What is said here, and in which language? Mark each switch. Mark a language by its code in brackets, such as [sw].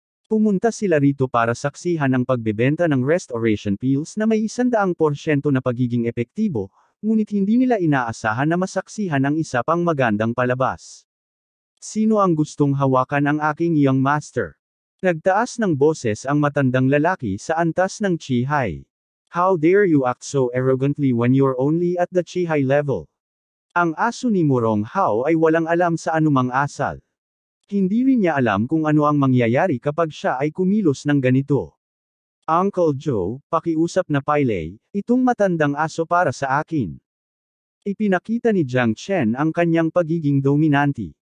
[tl] Pumunta sila rito para saksihan ang pagbebenta ng restoration pills na may 100% na pagiging epektibo, ngunit hindi nila inaasahan na masaksihan ang isa pang magandang palabas. Sino ang gustong hawakan ang aking young master? Nagtaas ng boses ang matandang lalaki sa antas ng Chi-Hai. [en] How dare you act so arrogantly when you're only at the Chi-Hai level? [tl] Ang aso ni Morong Hao ay walang alam sa anumang asal. Hindi rin niya alam kung ano ang mangyayari kapag siya ay kumilos ng ganito. Uncle Joe, pakiusap na Pailay, itong matandang aso para sa akin. Ipinakita ni Jiang Chen ang kanyang pagiging dominante.